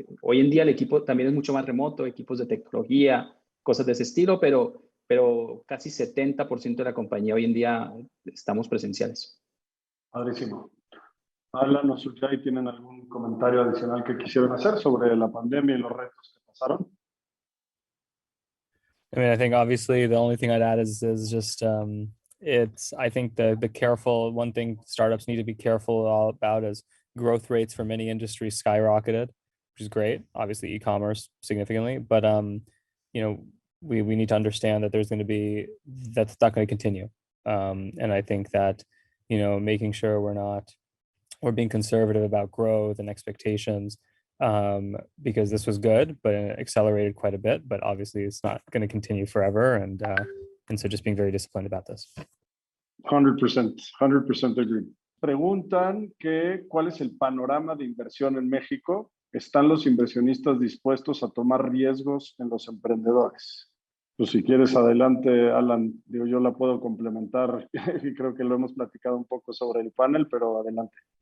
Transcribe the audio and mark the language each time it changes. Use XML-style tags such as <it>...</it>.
<es>Hoy en día el equipo también es mucho más remoto, equipos de tecnología, cosas de ese estilo, pero casi 70% de la compañía hoy en día estamos presenciales. Padrísimo. Alan o Sujay, ¿tienen algún comentario adicional que quisieran hacer sobre la pandemia y los retos que pasaron?</es> <en>I mean, I think obviously the only thing I'd add is just I think the careful one thing startups need to be careful about is growth rates for many industries skyrocketed, which is great. Obviously, e-commerce significantly, but you know, we need to understand that that's not going to continue. And I think that, you know, making sure we're being conservative about growth and expectations because this was good, but it accelerated quite a bit. But obviously, it's not going to continue forever, and so just being very disciplined about this. 100% agree.</en> <es>Preguntan que cuál es el panorama de inversión en México. ¿Están los inversionistas dispuestos a tomar riesgos en los emprendedores? Pues si quieres, adelante, Alan. Digo, yo la puedo complementar y creo que lo hemos platicado un poco sobre el panel, pero adelante.</es>